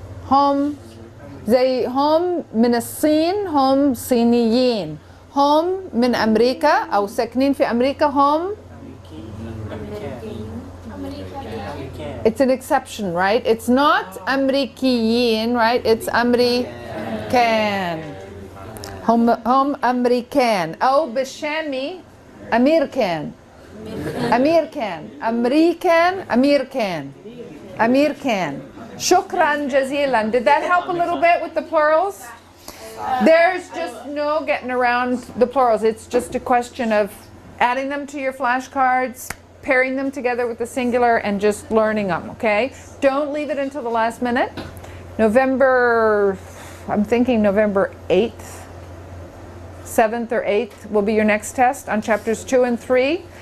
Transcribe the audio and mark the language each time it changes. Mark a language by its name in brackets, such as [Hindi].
[Arabic] هم زي هم من الصين، هم صينيين. هم من أمريكا أو ساكنين في أمريكا، هم [English] It's an exception, right? It's not أمريكيين, right? It's [Arabic] أمريكان. هم أمريكان، أو بالشامي أميركان. أميركان، أمريكان، أميركان، أميركان. شكرا جزيلا. [English] Did that help a little bit with the plurals? There's just no getting around the plurals. It's just a question of adding them to your flashcards, pairing them together with the singular, and just learning them, okay? Don't leave it until the last minute. I'm thinking November 8th, 7th or 8th will be your next test on chapters 2 and 3.